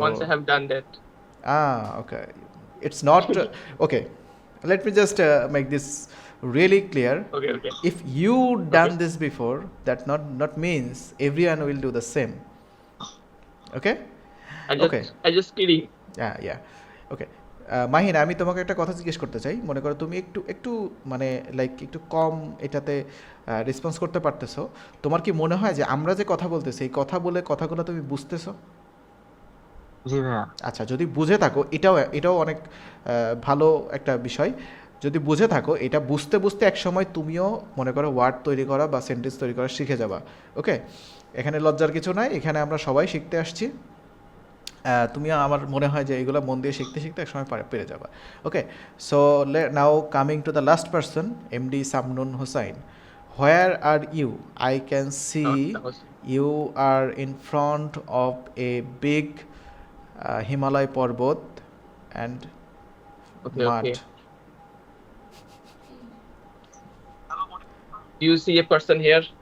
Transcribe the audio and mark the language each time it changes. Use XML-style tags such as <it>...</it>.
<en>Once I have done that. okay, it's not okay, let me just make this really clear. Okay. If you done this before, that not means everyone will do the same. Okay. I just kidding. Yeah. Okay.</en> <bn>Mahin, আমি তোমাকে একটা কথা জিজ্ঞেস করতে চাই। মনে করো তুমি একটু মানে লাইক একটু কম এটাতে রেসপন্স করতে পারতেছো, তোমার কি মনে হয় যে আমরা যে কথা বলতেছি এই কথা বলে কথাগুলো তুমি বুঝতেছো? জি ভাইয়া। আচ্ছা, যদি বুঝে থাকো, এটাও অনেক ভালো একটা বিষয়। যদি বুঝে থাকো, এটা বুঝতে এক সময় তুমিও মনে করো ওয়ার্ড তৈরি করা বা সেন্টেন্স তৈরি করা শিখে যাবা। ওকে, এখানে লজ্জার কিছু নাই, এখানে আমরা সবাই শিখতে আসছি। তুমি আমার মনে হয় যে এগুলো মন দিয়ে শিখতে এক সময় পেরে যাবা। ওকে,</bn> <en>so now coming to the last person,</en> <bn>MD Samnun Hossain.</bn> <en>Where are you? I can see you are in front of a big Himalaya Parbat and mud. Okay. Do you see a person here?</en>